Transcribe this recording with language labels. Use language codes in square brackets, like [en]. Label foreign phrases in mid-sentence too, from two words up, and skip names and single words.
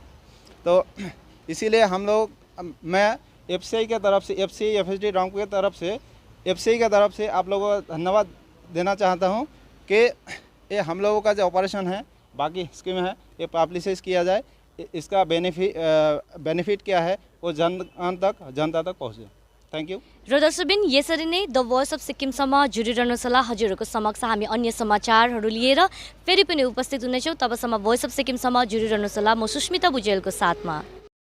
[hi] तो इसीलिए हम लोग मैं FCI के तरफ से, FCI FSD रंगपुर की तरफ से, FCI की तरफ से आप लोगों को धन्यवाद देना चाहता हूं कि ये हम लोगों का जो ऑपरेशन है, बाकी स्कीम है, ये पब्लिसाइज किया जाए। इसका बेनिफिट क्या है वो जनता तक पहुँचे। [en] Thank you. [ne] र दर्शकबिन यसरी नै द भोइस अफ सिक्किमसम्म जुडिरहनुहोला। हजुरहरूको समक्ष हामी अन्य समाचारहरू लिएर फेरि पनि उपस्थित हुनेछौँ। तबसम्म भोइस अफ सिक्किमसम्म जुडिरहनुहोला। म सुस्मिता भुजेलको साथमा।